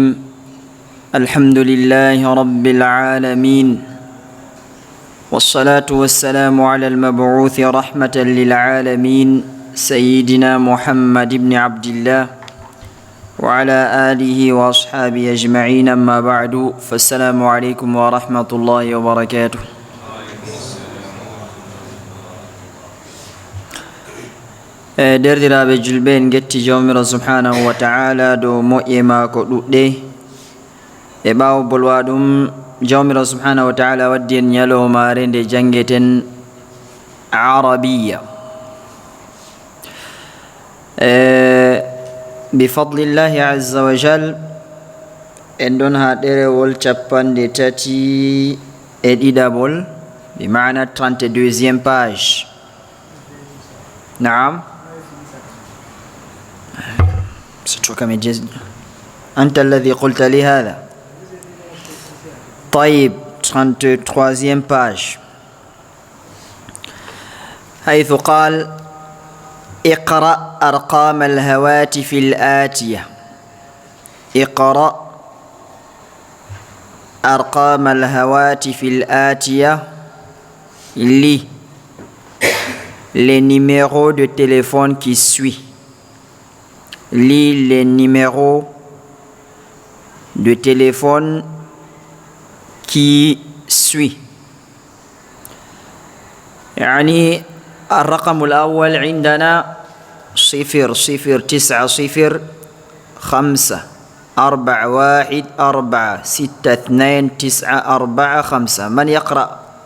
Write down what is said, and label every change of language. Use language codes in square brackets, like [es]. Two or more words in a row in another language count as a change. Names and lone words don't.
[ar] الحمد لله رب العالمين، والصلاة والسلام على المبعوث رحمة للعالمين سيدنا محمد بن عبد الله وعلى آله وأصحابه أجمعين. أما بعد، فالسلام عليكم ورحمة الله وبركاته. [ff] Derdiraaɓe julɓe, en getti jawmirawo [ar] سبحانه وتعالى [ff] dow moƴƴe maako ɗuɗɗe. E ɓaawo bolwa ɗum, jawmirawo [ar] سبحانه وتعالى [ff] waddi en ñalowmaare nde janngeten arabiya. [ar] بفضل الله عز وجل, [ff] en ɗon ha ɗerewol 33 bi maana 32e page. Naam. [ar] أنت الذي قلت لي هذا. طيب، 33e page، حيث قال: اقرأ أرقام الهواتف الآتية. اقرأ أرقام الهواتف الآتية. [fr] Lis les numéros de téléphone qui suivent. Lis les numéros de téléphone qui suivent. [ar] يعني الرقم الأول عندنا 000941462945. من يقرأ؟